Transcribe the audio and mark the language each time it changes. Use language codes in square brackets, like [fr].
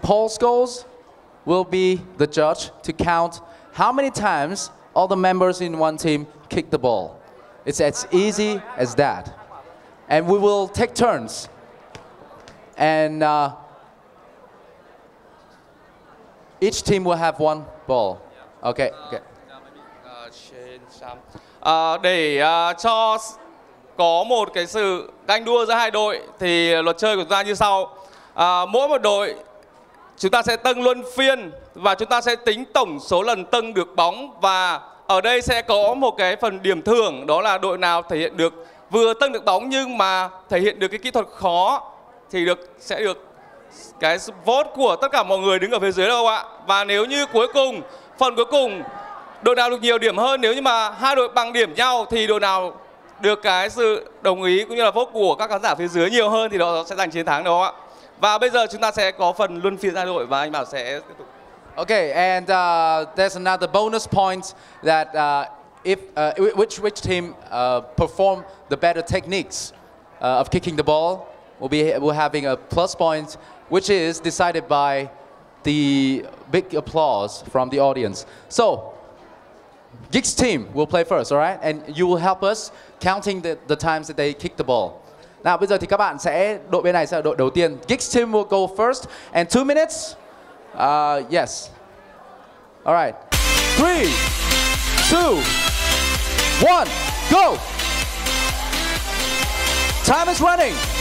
[en] Paul Scholes will be the judge to count how many times all the members in one team kick the ball. It's as easy as that. And we will take turns. And each team will have 1 ball. Okay. Okay. [vi] Để cho có một cái sự ganh đua giữa hai đội thì luật chơi của chúng ta như sau. Mỗi một đội chúng ta sẽ tâng luân phiên và chúng ta sẽ tính tổng số lần tâng được bóng, và ở đây sẽ có một cái phần điểm thưởng, đó là đội nào thể hiện được vừa tâng được bóng nhưng mà thể hiện được cái kỹ thuật khó thì sẽ được cái vote của tất cả mọi người đứng ở phía dưới đâu ạ. Và nếu như phần cuối cùng đội nào được nhiều điểm hơn, nếu như mà hai đội bằng điểm nhau thì đội nào được cái sự đồng ý cũng như là vote của các khán giả phía dưới nhiều hơn thì đó sẽ giành chiến thắng đó ạ. Và bây giờ chúng ta sẽ có phần luân phiên hai đội và anh Bảo sẽ tiếp tục. [en] Okay, and there's another bonus point that if which team perform the better techniques of kicking the ball, we're having a plus point, which is decided by the big applause from the audience. So, Geeks team will play first, alright? And you will help us counting the times that they kick the ball. [vi] Nào, bây giờ thì các bạn đội bên này sẽ là đội đầu tiên. [en] Geeks team will go first, and 2 minutes. Yes. Alright. 3, 2, 1, go! Time is running.